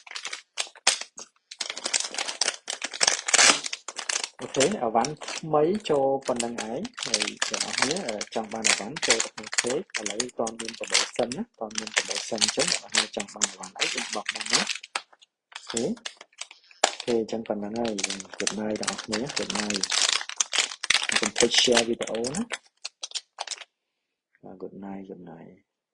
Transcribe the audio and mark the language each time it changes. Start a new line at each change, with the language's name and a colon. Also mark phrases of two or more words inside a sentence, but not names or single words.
Khmer: អូខេអីវ៉ាន់ថ្មីចូលប៉ុណ្្នឹងឯងហើយអ្នកនរគ្នាចង់បានអីវ៉ាន់ចូលទៅក្នុង page ឥឡូវតមាន promotion ណាតមាន promotion អញ្ចឹងអ្នកនរគ្នាចង់បានអីវ៉ាន់អី inbox មកណាអូខេអញ្ចឹងប៉ុណ្្នឹងហើយ
English: good night
Khmer: អ្នកនរគ្នា
English: good night
Khmer: ខ្ញុំ share វីដេអូណា
English: good night